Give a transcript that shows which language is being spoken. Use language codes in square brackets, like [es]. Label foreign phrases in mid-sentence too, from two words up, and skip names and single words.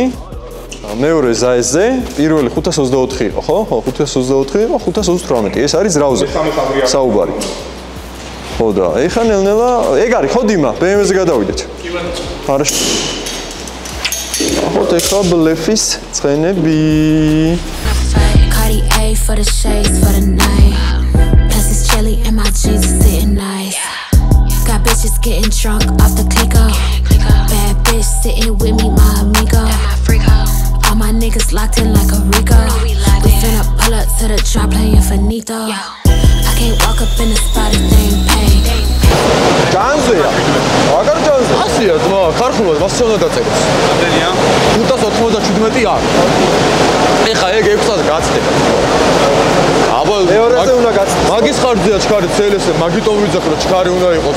[ka] მეორე ზაესზე, პირველი 524 იყო, ხო? ხო, 524 იყო, 528. ეს არის ძრავზე. საუბარი. ხო და ეხლა ნელ-ნელა, ეგ არის ხო დიმა, BMW-ზე გადავიდეთ. კი ბატონო. არა. ხო, ეხლა ბლეფის ცხენები. [en] Cartier for the shades for the night. Plus it's chilly and my jeans is sitting nice. Got bitches getting drunk off the Clico. Bad bitch sitting with me, my amigo. All my niggas locked in like a Rico. We finna pull up to the drop playing finito. I can't walk up in the spot if they ain't paid. [ka] განზეა. აგარ განზე. ასია ძმა, ქარხნულად მას უნდა დაწეროს. რამდენია? 597 აქვს. ეხა ეგ 600-ზე გაცდება. აბა, მეორეზე უნდა გაცდება. მაგის ხარჯზეა ჩქარი CLS-ზე, მაგიტომ ვიძახ რომ ჩქარი უნდა იყოს.